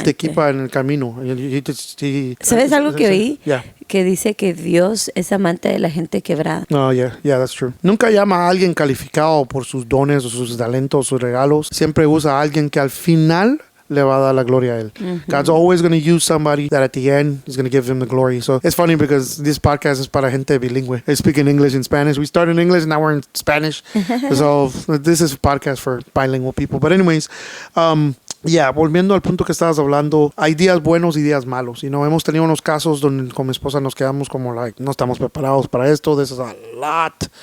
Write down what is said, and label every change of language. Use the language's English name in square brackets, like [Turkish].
[Spanish] Él te equipa en el camino. ¿Sabes algo que oí? [English] Yeah. [Spanish] Que dice que Dios es amante de la gente quebrada. [English] No, yeah, that's true. [Spanish] Nunca llama a alguien calificado por sus dones o sus talentos, sus regalos. Siempre usa a alguien que al final le va a dar la gloria a él. [English] God's always going to use somebody that at the end is going to give him the glory. So it's funny because this podcast is [Spanish] para gente bilingüe. [English] I speak in English and Spanish. We started in English, now we're in Spanish. So this is a podcast for bilingual people. But anyways, [Spanish] volviendo al punto que estabas hablando, hay días buenos y días malos. Hemos tenido unos casos donde con mi esposa nos quedamos como no estamos preparados para esto. [English] This is a lot.